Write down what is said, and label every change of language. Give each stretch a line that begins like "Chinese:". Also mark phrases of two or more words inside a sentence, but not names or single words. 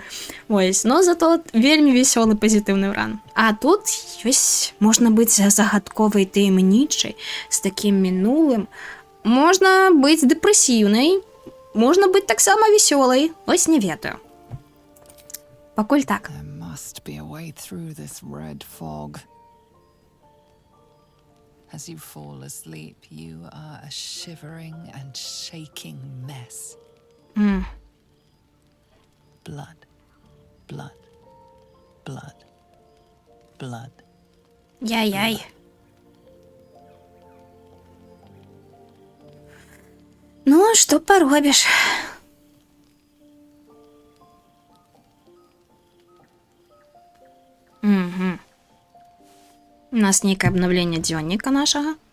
Belarusian: Ось, но зато вельмі весёлы пазітыўны ран. А тут ёсць, можна быць загадковай таямнічай, з такім мінулым, можна быць дэпрэсіўнай, можна быць таксама весёлай, ось не ведаю. Пакуль так.
English: There must be a way through this red fog. As you fall asleep, you are a shivering and shaking mess. Blood, blood, blood, blood.
Belarusian: Яй-яй. Ну, што паробіш? Угу. У нас нейкае абнаўленне дзённіка нашага.